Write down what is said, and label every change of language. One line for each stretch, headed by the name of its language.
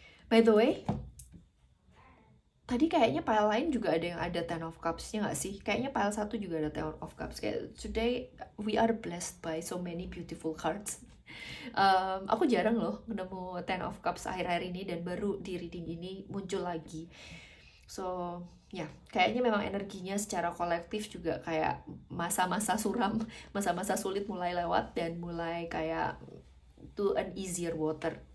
Indonesian: By the way, tadi kayaknya pile lain juga ada yang ada Ten of Cups-nya nggak sih? Kayaknya pile 1 juga ada Ten of Cups. Kayak
English: today we are blessed by so many beautiful cards.
Indonesian: Aku jarang loh nemu Ten of Cups akhir-akhir ini, dan baru di reading ini muncul lagi. So ya, kayaknya memang energinya secara kolektif juga kayak masa-masa suram, masa-masa sulit mulai lewat dan mulai kayak
English: to an easier water.